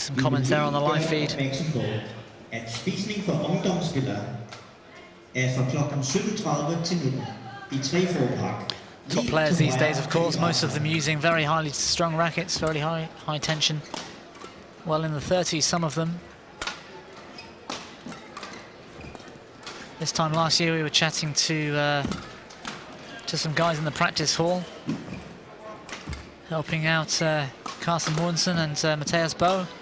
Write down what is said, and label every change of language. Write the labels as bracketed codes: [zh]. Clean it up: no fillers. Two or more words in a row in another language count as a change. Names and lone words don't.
[en] Some comments there on the live feed. [da] At spisning for ungdomsspillere fra klokken 17:30 til 19 i 3-4-pakke. [en] Top players these days, of course, most of them using very highly strung rackets, very high tension. Well in the 30s, some of them. This time last year we were chatting to some guys in the practice hall, helping out Carsten Mortensen and Matthias Bo.